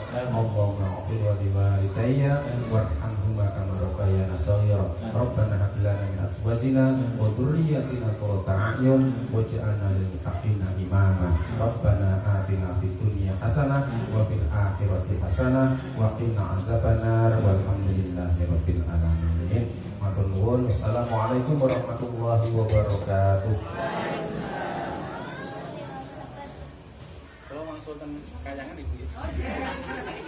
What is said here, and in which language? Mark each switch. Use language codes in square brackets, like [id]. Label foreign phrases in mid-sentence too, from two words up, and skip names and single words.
[ar] اللهم اغفر ولوالدي وارحمهما كما ربيانا صغيرا. ربنا هب لنا من أزواجنا وذرياتنا قرة أعين واجعلنا للمتقين إماما. ربنا آتنا في الدنيا حسنة وفي الآخرة حسنة وقنا عذاب النار. والحمد لله رب العالمين. [jv] Matur nuwun. [ar] السلام عليكم ورحمة الله وبركاته. [id] Kalau langsung kayangan ibu.